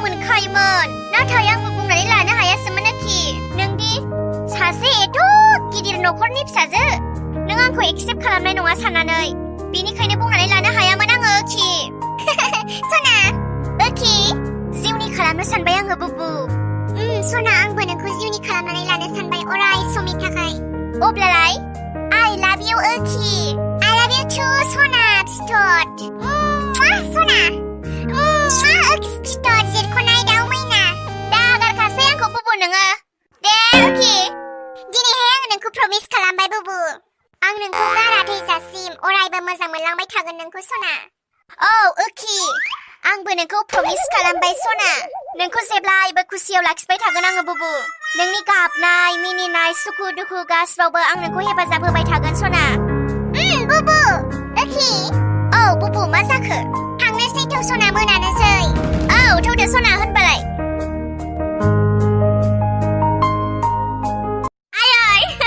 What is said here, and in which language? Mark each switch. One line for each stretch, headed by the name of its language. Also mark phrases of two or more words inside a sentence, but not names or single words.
Bodo: मोनखायोमोन नाथाय आंबो बुंनानै लानो हायासैमोन आखि नोंदि सासे एथ' गिदिर न'खरनि फिसाजो नों आंखौ एक्सेप्ट खालामनाय नङा साननानै बेनिखायनो बुंनानै लानो हायामोन आङो ओखि सना ओखि जिउनि खालामनो सानबाय आङो बुबु सना आंबो नोंखौ जिउनि खालामनानै लानो सानबाय अराय समनि थाखाय अब्लालाय
English: I love you
Bodo: ओखि
English: I love you too
Bodo: सना फिथर सना ओखि फिथर जिरख'नाय दाउ मैना दा गारखासै आंखौ बुबु नोङो दे ओखि दिनैहाय आङो नोंखौ प्रमिस खालामबाय बुबु आं नोंखौ गारा थैजासिम अरायबो मोजां मोनलांबाय थागोन नोंखौ सना औ ओखि आंबो नोंखौ प्रमिस खालामबाय सना नोंखौ जेब्लायबो खुसियाव लाखिबाय थागोन आङो बुबु नोंनि गाबनाय मिनिनाय सुखु दुखु गासिबावबो आं नोंखौ हेफाजाब होबाय थागोन सना बुबु ओखि औ बुबु मा जाखो थांनोसै थौ सना मोनानोसै औ थौदो सना होनबालाय आयै